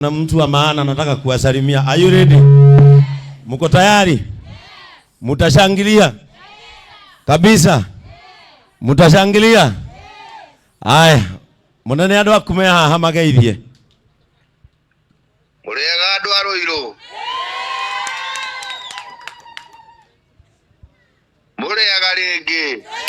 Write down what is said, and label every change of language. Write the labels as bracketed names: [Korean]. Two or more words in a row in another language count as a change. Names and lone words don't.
[Swahili] Na mtu wa maana nataka kuwasalimia. [English] Are you ready? [Swahili] Mko tayari? Mutashangilia? Kabisa. Mutashangilia? Aya. [Kikuyu] Munene andu akume haha mageithie. Murega andu aroiro. Murega ringi.